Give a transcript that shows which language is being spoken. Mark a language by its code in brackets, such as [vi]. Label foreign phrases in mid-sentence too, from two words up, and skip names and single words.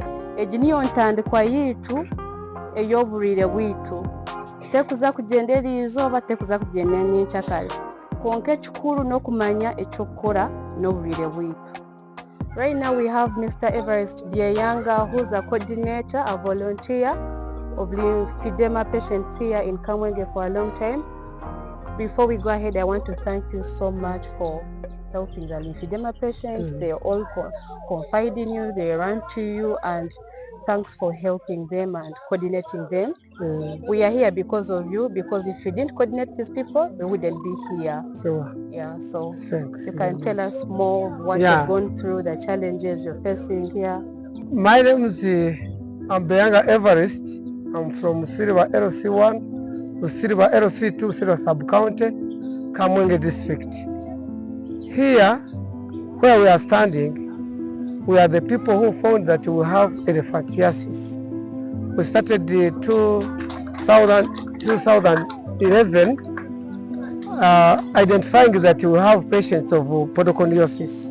[nyn] Egi niyo ntandikwa yitu ey'oburwire bwitu, tekuza kugyenda erizooba, tekuza kugyenda nyenkyakare, konka ekikuru n'okumanya ekyokukora n'oburwire bwitu. [en] Right now we have Mr. Everest Diayanga, who's a coordinator, a volunteer of lymphedema patients here in Kamwenge for a long time. Before we go ahead, I want to thank you so much for helping the lymphedema patients. They all confide in you, they run to you, and thanks for helping them and coordinating them. We are here because of you, because if you didn't coordinate these people, we wouldn't be here. Sure. Yeah, so Thanks. you can tell us more what Yeah. you've gone through, the challenges you're facing here. My name is Ambeanga Everest. I'm from Busiriba LC1, Busiriba LC2, Busiriba Sub-County, Kamwenge District. Here, where we are standing, we are the people who found that we have elephantiasis. We started in 2011 identifying that we have patients of podoconiosis.